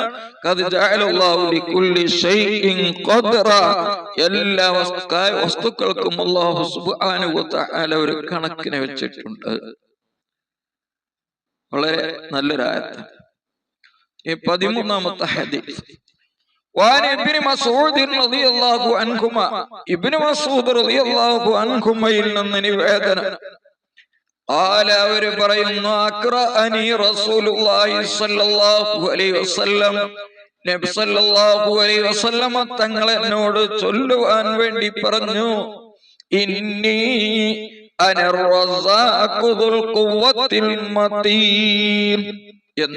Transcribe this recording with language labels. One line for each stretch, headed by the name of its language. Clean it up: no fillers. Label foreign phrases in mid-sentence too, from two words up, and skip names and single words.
Arabic: قد جعل الله لكل شيء قدرا,
Malayalam: എല്ലാ വസ്തുക്കൾക്കും അല്ലാഹു
Arabic: سبحانه وتعالى
Malayalam: ഒരു കണക്കിനെ വെച്ചിട്ടുണ്ട്. വളരെ നല്ലൊരായത്ത്. ഈ 13ാമത്തെ ഹദീസ്,
Arabic: وعن ابن مسعود رضي الله عنهما, ابن مسعود رضي الله عنهما
Malayalam: നിന്ന് നിവേദനം,
Arabic: قال,
Malayalam: അവർ പറയുന്നു,
Arabic: أقرأني رسول الله صلى الله عليه وسلم, നബി صلى الله عليه وسلم
Malayalam: തങ്ങൾ എന്നോട് ചൊല്ലുവാൻ വേണ്ടി പറഞ്ഞു,
Arabic: إني أنا الرزاق ذو القوة المتين എന്ന്.